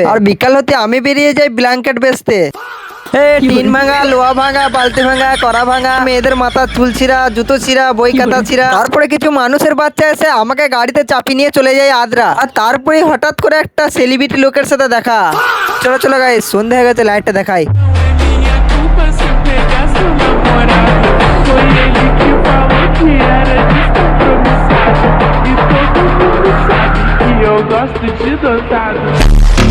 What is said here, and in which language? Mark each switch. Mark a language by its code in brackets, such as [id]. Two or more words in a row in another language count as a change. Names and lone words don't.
[bn] আর বিকাল হতে আমি বেরিয়ে যাই ব্ল্যাঙ্কেট বেচতে। টিন ভাঙা, লোহা ভাঙা, বালতি ভাঙা, কড়া ভাঙা, মেয়েদের মাথা চুল ছিঁড়া, জুতো ছিঁড়া, বই খাতা ছিঁড়া। তারপরে কিছু মানুষের বাচ্চা এসে আমাকে গাড়িতে চাপিয়ে নিয়ে চলে যায় আদ্রা। আর তারপরে হঠাৎ করে একটা সেলিব্রিটি লোকের সাথে দেখা। চলো চলো গাইস, সন্ধ্যে হয়ে গেছে, লাইটটা দেখাই। [pt] Minha culpa se eu pegasse o namorado. Foi ele que falou que era descompromissado. E todo mundo sabe que eu gosto de dotado.